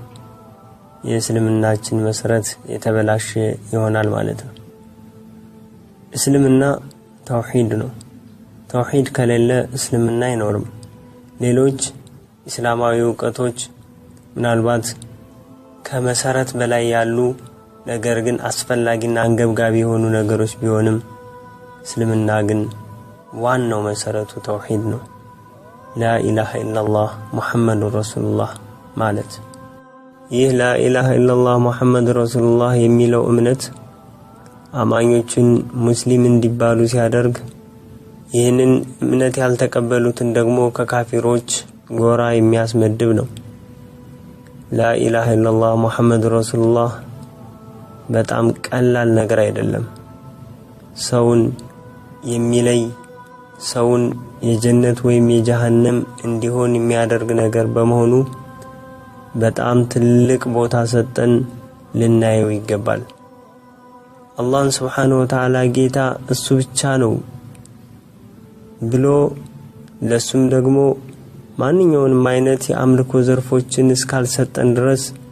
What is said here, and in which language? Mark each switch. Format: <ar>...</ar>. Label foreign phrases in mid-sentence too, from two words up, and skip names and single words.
<am>የእስልምናችን መሰረት የተበላሸ ይሆናል ማለት ነው እስልምና ተውሂድ ነው ተውሂድ ከሌለ እስልምና አይኖርም ሌሎች እስላማዊ ዕውቀቶች ምናልባት ከመሰረት በላይ ያሉ ነገር ግን አስፈላጊና አንገብጋቢ የሆኑ ነገሮች ቢሆንም እስልምና ግን ዋናው መሰረቱ ተውሂድ ነው</am> <ar>لا إله إلا الله محمد رسول الله</ar> <am>ማለት ይህ</am> <ar>لا إله إلا الله محمد رسول الله</ar> <am>የሚለው እምነት አማኞችን ሙስሊም እንዲባሉ ሲያደርግ ይህንን እምነት ያልተቀበሉትን ደግሞ ከካፊሮች ጎራ የሚያስመድብ ነው</am> <ar>لا إله إلا الله محمد رسول الله</ar> <am>በጣም ቀላል ነገር አይደለም ሰውን የሚለይ ሰውን የጀነት ወይም የጀሃነም እንዲሆን የሚያደርግ ነገር በመሆኑ በጣም ትልቅ ቦታ ሰጠን ልናየው ይገባል አላህ</am> <ar>سبحانه وتعالى</ar> <am>ጌታ እሱ ብቻ ነው ብሎ ለሱም ደግሞ ማንኛውንም አይነት የአምልኮ ዘርፎችን እስካልሰጠን ድረስ</am>